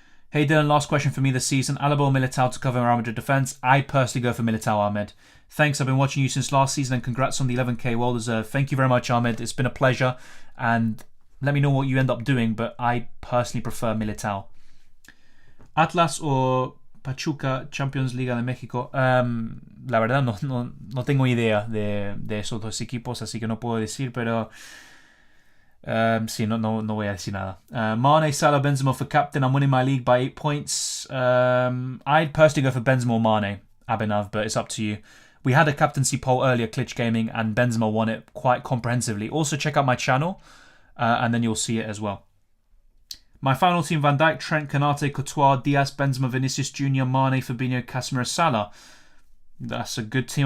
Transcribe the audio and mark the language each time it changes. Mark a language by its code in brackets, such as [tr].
[en] Hey Dylan, last question for me this season. Alaba or Militao to cover Real Madrid defence? I personally go for Militao, Ahmed. Thanks, I've been watching you since last season, and congrats on the 11k, well deserved. Thank you very much, Ahmed. It's been a pleasure, and let me know what you end up doing, but I personally prefer Militao. Atlas or Pachuca, Champions Liga de México. [es] La verdad no tengo idea de esos dos equipos, así que no puedo decir, pero sí, no voy a decir nada. [en] Mane, Salah, Benzema for captain. I'm winning my league by 8 points. I'd personally go for Benzema or Mane, Abhinav, but it's up to you. We had a captaincy poll earlier, Klitsch Gaming, and Benzema won it quite comprehensively. Also, check out my channel, and then you'll see it as well. My final team: Van Dijk, Trent, Konate, Courtois, Diaz, Benzema, Vinicius Jr., Mane, Fabinho, Casemiro, Salah. That's a good team.